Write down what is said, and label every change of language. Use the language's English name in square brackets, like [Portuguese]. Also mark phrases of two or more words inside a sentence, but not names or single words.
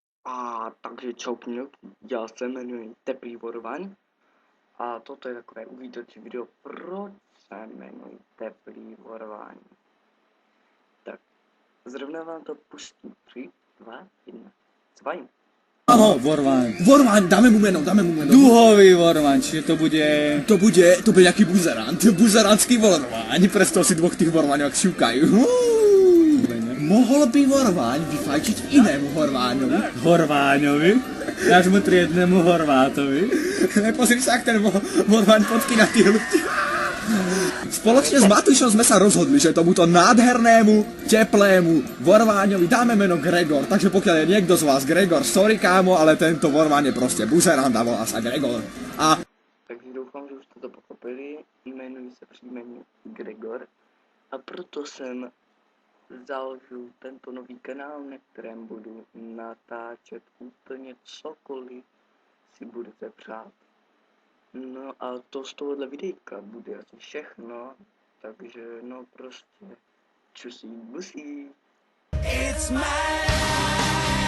[Czech] Takže čaukňok, já se jmenuji Teplý Vorvaň a toto je takové uvítací video, proč se jmenuji Teplý Vorvaň. Tak, zrovna vám to pustím. 3, 2, 1, cvajím. [Slovak] Áno, Vorvaň. Vorvaň, dáme mu meno. Duhový Vorvaň, čiže to bude... To bude nejaký buzerant, buzerantský Vorvaň, predstav si dvoch tých Vorvaňov, ak šukajú. Mohol by Vorvaň vyfajčiť inému Horváňovi. Horváňovi? Nášmu triednemu Horvátovi? Pozri sa, ak ten Vorvaň podkyna tí ľudí. Spoločne s Matúšom sme sa rozhodli, že tomuto nádhernému, teplému Vorváňovi dáme meno Gregor. Takže pokiaľ je niekto z vás Gregor, sorry kámo, ale tento Vorvaň je proste buzerant a volá sa Gregor. [Czech] Takže doufám, že už jste to pochopili. Jmenuji se příjmení Gregor a proto jsem založil tento nový kanál, na kterém budu natáčet úplně cokoliv si budete přát. No a to z tohohle videjka bude asi všechno, takže no prostě čusí busí. [English] It's mine.